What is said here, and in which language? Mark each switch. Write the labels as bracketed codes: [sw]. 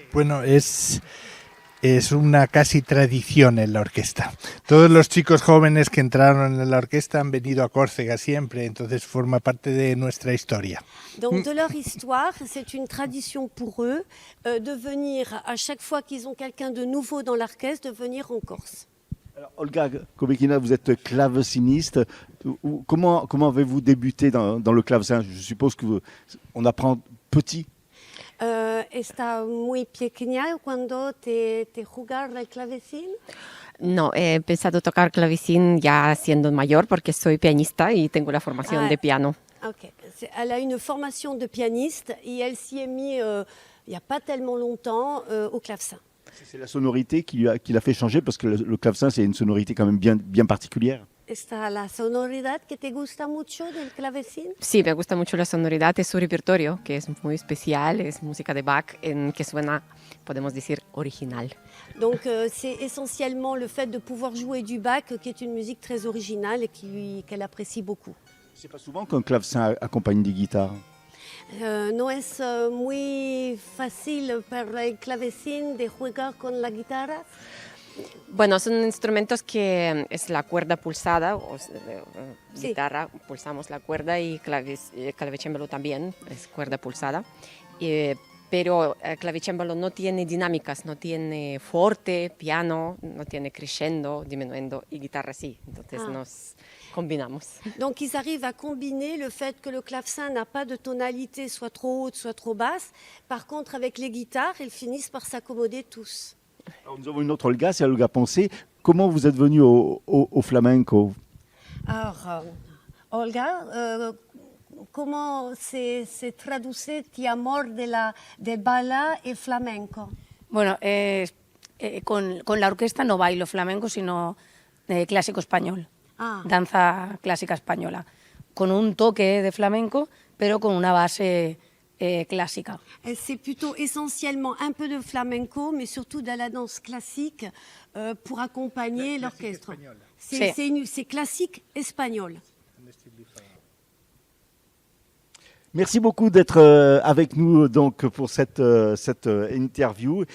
[es] Bueno, es una casi tradición en la orquesta. Todos los chicos jóvenes que entraron en la orquesta han venido a Córcega siempre, entonces forma parte de nuestra historia. [fr] Donc de leur histoire, c'est une tradition pour eux de venir, à chaque fois qu'ils ont quelqu'un de nouveau dans l'orchestre, de venir en Corse. Alors, Olga Kobekina, vous êtes claveciniste. Comment avez-vous débuté dans le clavecin? Je suppose qu'on apprend petit. [es] ¿Está muy pequeña cuando te jugar el clavecín? No, he empezado a tocar clavecín ya siendo mayor porque soy pianista y tengo la formación de piano. Ok. [fr] Elle a une formation de pianiste et elle s'y est mise il n'y a pas tellement longtemps au clavecin. C'est la sonorité qui l'a fait changer parce que le clavecin, c'est une sonorité quand même bien particulière. [es] está la sonoridad que te gusta mucho del clavecín. Sí, me gusta mucho la sonoridad de su repertorio, que es muy especial, es música de Bach, que suena, podemos decir, original. [fr] Donc c'est essentiellement le fait de pouvoir jouer du Bach qui est une musique très originale et qu'elle apprécie beaucoup. C'est pas souvent qu'un clavecin accompagne des guitares. [es] No es muy fácil para el clavecín de jugar con la guitarra. Bueno, son instrumentos que es la cuerda pulsada, Sí. guitarra, pulsamos la cuerda y clavicémbalo también, es cuerda pulsada. Pero el clavicémbalo no tiene dinámicas, no tiene forte, piano, no tiene crescendo, diminuendo, y guitarra sí, entonces nos combinamos. [fr] Donc ils arrivent à combiner le fait que le clavecin n'a pas de tonalité soit trop haute, soit trop basse. Par contre, avec les guitares, ils finissent par s'accommoder tous. Alors, nous avons une autre Olga, c'est Olga Poncé. Comment vous êtes venue au flamenco? [es] Alors, Olga, comment se traduce tu amor del bala y flamenco? Bueno, con la orquesta no bailo flamenco, sino clásico español, danza clásica española, con un toque de flamenco, pero con una base clásica. [fr] C'est plutôt essentiellement un peu de flamenco, mais surtout de la danse classique pour accompagner l'orchestre. C'est classique espagnol. Merci beaucoup d'être avec nous donc pour cette interview.